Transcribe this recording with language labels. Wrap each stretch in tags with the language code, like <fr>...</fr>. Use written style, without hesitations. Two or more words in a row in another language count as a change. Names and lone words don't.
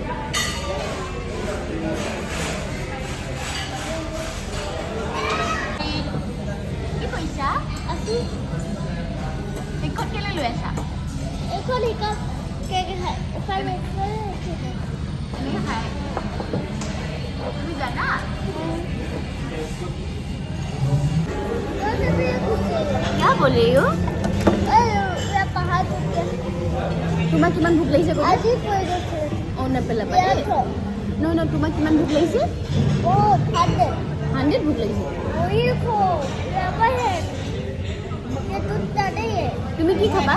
<as>কি কৰিছা? আজি এইখন কেলে লৈ আছা? এইখন শিকাত কেকে খায় এনেকৈ খায়। তুমি জানা?</as> <hi>क्या बोल रही हो?</hi> <as>তোমাক কিমান ভোক লাগিছে? অ, নেপেলাবা দেই। নহয়, তোমাক কিমান ভোক লাগিছে? 100 ভোক লাগিছে। তুমি কি খাবা?</as>